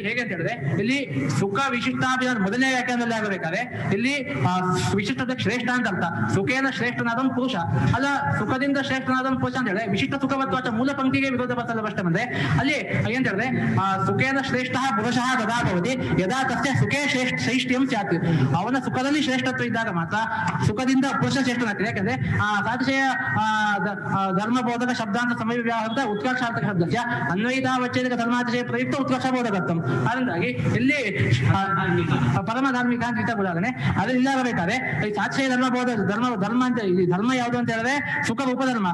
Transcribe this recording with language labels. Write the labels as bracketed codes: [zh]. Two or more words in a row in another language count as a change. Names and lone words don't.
[kn] ಹೇಗೆ ಅಂತ ಹೇಳಿದ್ರೆ ಇಲ್ಲಿ ಸುಖ ವಿಶಿಷ್ಟಾಭಿಧಾನ ಮೊದಲನೇ ವ್ಯಾಖ್ಯಾನದಲ್ಲಿ ಆಗಬೇಕಾದ್ರೆ ಇಲ್ಲಿ ವಿಶಿಷ್ಟದ ಶ್ರೇಷ್ಠ ಅಂತ ಅರ್ಥ. ಸುಖೇನ ಶ್ರೇಷ್ಠನಾದವನು ಪುರುಷ ಅಲ್ಲ, ಸುಖದಿಂದ ಶ್ರೇಷ್ಠನಾದವನು ಪುರುಷ ಅಂತ ಹೇಳಿದ್ರೆ ವಿಶಿಷ್ಟ ಸುಖವತ್ವ ಮೂಲ ಪಂಕ್ತಿಗೆ ವಿರೋಧ ಬರ್ತಲ್ಲ ಅಷ್ಟೇ. ಬಂದ್ರೆ ಅಲ್ಲಿ ಏನ್ ಹೇಳಿದ್ರೆ [sa] ಸುಖೇನ ಶ್ರೇಷ್ಠ ಪುರುಷ ಗದಾ ಭವತಿ ಯದಾ ತಸ್ಯ ಸುಖೇ ಶ್ರೇಷ್ಠ್ಯಂ ಸ್ಯಾತ್. [kn] ಅವನ ಸುಖದಲ್ಲಿ ಶ್ರೇಷ್ಠತ್ವ ಇದ್ದಾಗ ಮಾತ್ರ ಸುಖದಿಂದ ಪುರುಷ ಶ್ರೇಷ್ಠನಾಗ್ತದೆ. [sa] ಯಾಕಂದ್ರೆ ಸಾತಿಶಯ ಧರ್ಮಬೋಧಕ ಶಬ್ದಾಂತ ಸಮಯ ವ್ಯಾಹೃತ ಉತ್ಕರ್ಷಾರ್ಥಕ ಶಬ್ದಸ್ಯ ಅನ್ವಯಿತಾವಚ್ಛೇದಕ ಧರ್ಮಾತಿಶಯ ಪ್ರಯುಕ್ತ ಉತ್ಕರ್ಷ ಬೋಧಕತ್ವಂ. [kn] ಅದರಿಂದಾಗಿ ಇಲ್ಲಿ ಪರಮ ಧಾರ್ಮಿಕ ಅಂತ ಉದಾಹರಣೆ ಅದು ಇಲ್ಲಾಗಬೇಕಾದ್ರೆ ಈ ಸಾತಿಶಯ ಧರ್ಮ ಅಂತ ಧರ್ಮ ಯಾವುದು ಅಂತ ಹೇಳಿದ್ರೆ ಸುಖ ರೂಪಧರ್ಮ.